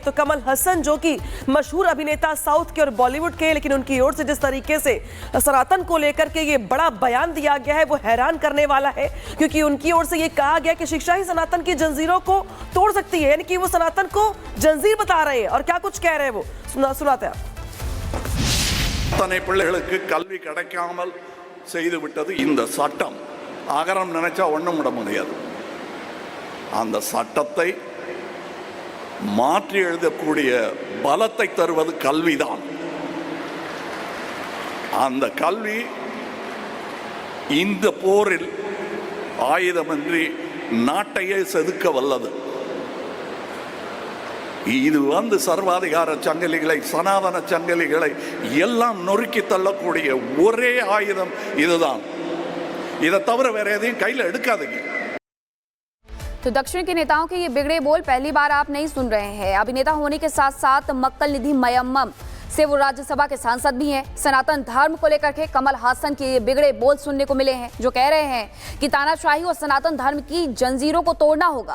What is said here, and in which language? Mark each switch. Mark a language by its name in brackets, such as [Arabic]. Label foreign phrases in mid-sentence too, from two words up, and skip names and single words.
[Hindi] तो कमल हसन जो कि मशहूर अभिनेता साउथ के और बॉलीवुड के, लेकिन उनकी ओर से जिस तरीके से सनातन को लेकर के ये बड़ा बयान दिया गया है वो हैरान करने वाला है, क्योंकि उनकी ओर से ये कहा गया कि शिक्षा ही सनातन की जंजीरों को तोड़ सकती है, यानी कि वो सनातन को जंजीर बता रहे हैं। और क्या कुछ कह रहे हैं वो सुनाते हैं। [Tamil] அத்தனை பிள்ளைகளுக்கு கல்வி கிடைக்காமல் செய்து விட்டது இந்த சட்டம். ஆகரம் நினைச்சா ஒண்ணும் விட முடியாது. அந்த சட்டத்தை மாற்றி எழுதக்கூடிய பலத்தை தருவது கல்விதான். அந்த கல்வி இந்த போரில் ஆயுதமின்றி நாட்டையே செதுக்க வல்லது. இது சர்வாதிகார சங்கிலிகளை, சனாதன சங்கிலிகளை எல்லாம் நொறுக்கி தள்ளக்கூடிய ஒரே ஆயுதம் இதுதான். இதை தவிர வேற எதையும் கையில் எடுக்காதீங்க. [Hindi] तो दक्षिण के नेताओं के ये बिगड़े बोल पहली बार आप नहीं सुन रहे हैं। अभिनेता होने के साथ साथ मक्कल निधि मयम्मम से वो राज्यसभा के सांसद भी हैं। सनातन धर्म को लेकर के कमल हासन के ये बिगड़े बोल सुनने को मिले हैं, जो कह रहे हैं कि तानाशाही और सनातन धर्म की जंजीरों को तोड़ना होगा।